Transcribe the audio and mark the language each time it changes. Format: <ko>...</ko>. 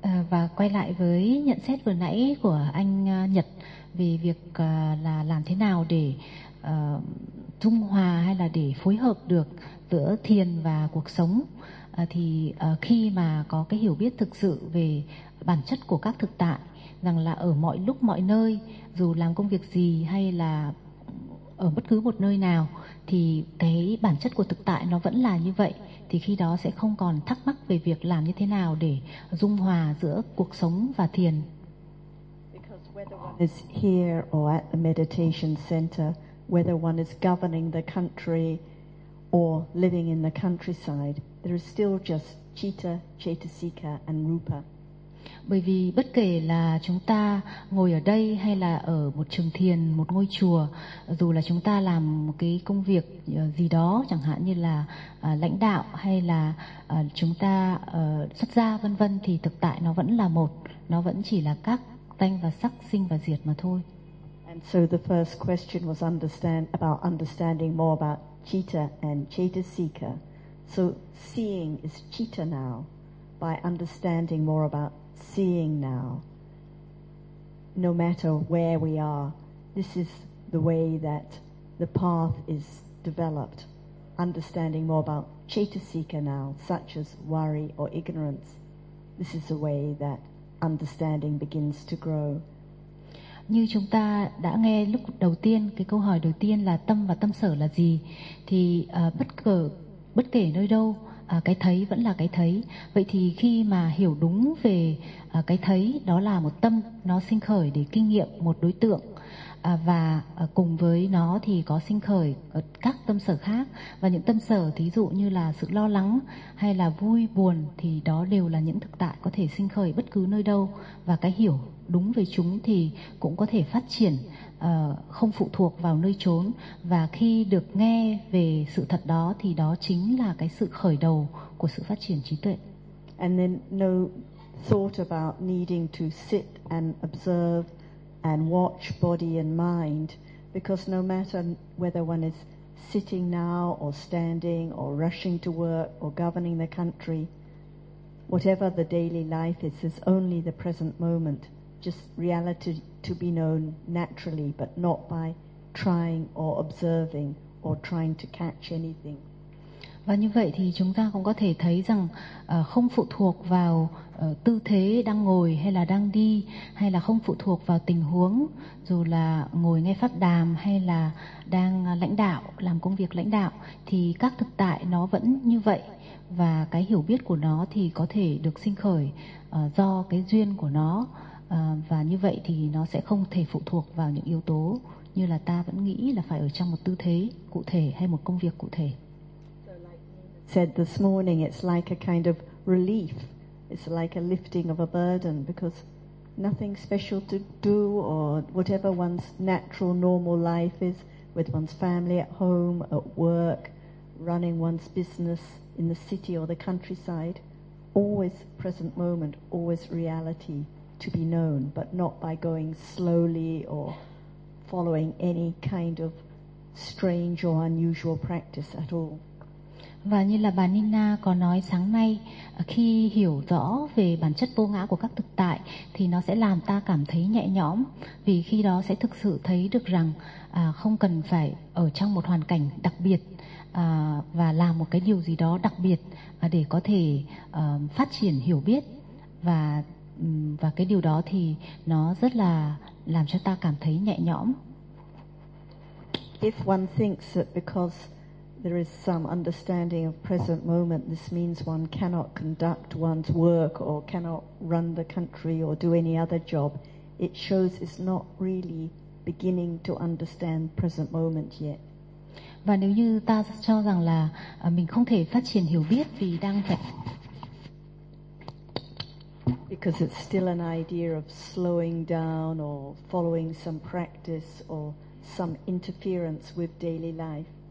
<vi>Và quay lại với nhận xét vừa nãy của anh Nhật về việc là làm thế nào để dung hòa hay là để phối hợp được giữa thiền và cuộc sống, thì khi mà có cái hiểu biết thực sự về bản chất của các thực tại, rằng là ở mọi lúc mọi nơi, dù làm công việc gì hay là ở bất cứ một nơi nào, thì cái bản chất của thực tại nó vẫn là như vậy, thì khi đó sẽ không còn thắc mắc về việc làm như thế nào để dung hòa giữa cuộc sống và thiền.</vi> <en>Because whether one is here or at the meditation center, whether one is governing the country or living in the countryside, there is still just citta, cetasika and rupa.</en> <vi>Bởi vì bất kể là chúng ta ngồi ở đây hay là ở một trường thiền, một ngôi chùa, dù là chúng ta làm một cái công việc gì đó, chẳng hạn như là lãnh đạo hay là chúng ta xuất gia vân vân, thì thực tại nó vẫn là một, nó vẫn chỉ là các danh và sắc sinh và diệt mà thôi.</vi> <en>And so the first question was understanding more about citta and cetasika. So seeing is citta now. By understanding more about seeing now, no matter where we are, this is the way that the path is developed. Understanding more about cetasika now, such as worry or ignorance, this is the way that understanding begins to grow.</en> <vi>Như chúng ta đã nghe lúc đầu tiên, cái câu hỏi đầu tiên là tâm và tâm sở là gì, thì bất kể nơi đâu, cái thấy vẫn là cái thấy. Vậy thì khi mà hiểu đúng về cái thấy, đó là một tâm, nó sinh khởi để kinh nghiệm một đối tượng, và cùng với nó thì có sinh khởi các tâm sở khác. Và những tâm sở thí dụ như là sự lo lắng hay là vui buồn, thì đó đều là những thực tại có thể sinh khởi bất cứ nơi đâu. Và cái hiểu đúng về chúng thì cũng có thể phát triển không phụ thuộc vào nơi chốn. Và khi được nghe về sự thật đó thì đó chính là cái sự khởi đầu của sự phát triển trí tuệ.</vi> <en>And then no thought about needing to sit and observe and watch body and mind, because no matter whether one is sitting now or standing or rushing to work or governing the country, whatever the daily life is only the present moment, just reality to be known naturally, but not by trying or observing or trying to catch anything.</en> <vi>Và như vậy thì chúng ta cũng có thể thấy rằng không phụ thuộc vào tư thế đang ngồi hay là đang đi, hay là không phụ thuộc vào tình huống, dù là ngồi nghe pháp đàm hay là đang lãnh đạo, làm công việc lãnh đạo, thì các thực tại nó vẫn như vậy, và cái hiểu biết của nó thì có thể được sinh khởi do cái duyên của nó, Và như vậy thì nó sẽ không thể phụ thuộc vào những yếu tố như là ta vẫn nghĩ là phải ở trong một tư thế cụ thể hay một công việc cụ thể.</vi> <en>Said this morning, it's like a kind of relief. It's like a lifting of a burden because nothing special to do or whatever one's natural normal life is with one's family at home, at work, running one's business in the city or the countryside. Always present moment, always reality to be known, but not by going slowly or following any kind of strange or unusual practice at all.</en> <vi>Và như là bà Nina có nói sáng nay, khi hiểu rõ về bản chất vô ngã của các thực tại thì nó sẽ làm ta cảm thấy nhẹ nhõm, vì khi đó sẽ thực sự thấy được rằng không cần phải ở trong một hoàn cảnh đặc biệt và làm một cái điều gì đó đặc biệt để có thể phát triển hiểu biết, và cái điều đó thì nó rất là làm cho ta cảm thấy nhẹ nhõm.</vi> <en>If one thinks that because there is some understanding of present moment, this means one cannot conduct one's work or cannot run the country or do any other job, it shows it's not really beginning to understand present moment yet.</en> <vi>Và nếu như ta cho rằng là mình không thể phát triển hiểu biết vì đang phải...</vi> <en>Because it's still an idea of slowing down or following some practice or some interference with daily life.</en>